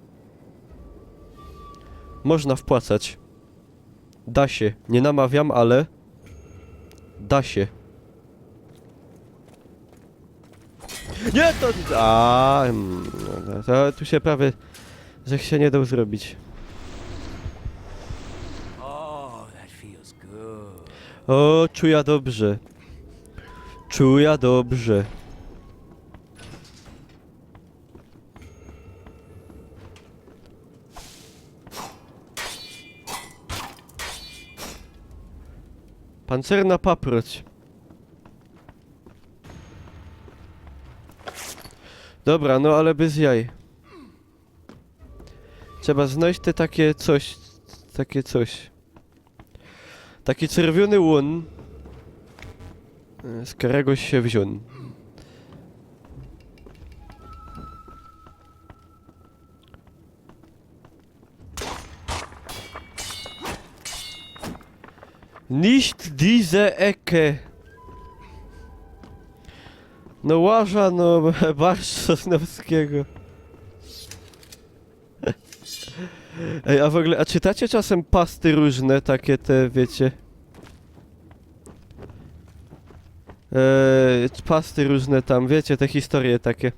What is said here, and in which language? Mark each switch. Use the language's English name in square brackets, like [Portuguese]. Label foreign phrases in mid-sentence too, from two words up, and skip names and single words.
[Polish] Można wpłacać. Da się. Nie namawiam, ale... Da się. Nie, to... to tu się prawie... że się nie dał zrobić. [English] Oh, that feels good. [Polish] O, czuję dobrze. Czuję dobrze. Pancerna paproć. Dobra, no ale bez jaj. Trzeba znaleźć te takie coś. Takie coś. Taki czerwiony łon. Z którego się wziął. [German] Nicht diese Ecke. [Polish] No łaża, no barszcz Sosnowskiego. Ej, a w ogóle, a czytacie czasem pasty różne, takie te, wiecie? Pasty różne tam, wiecie, te historie takie.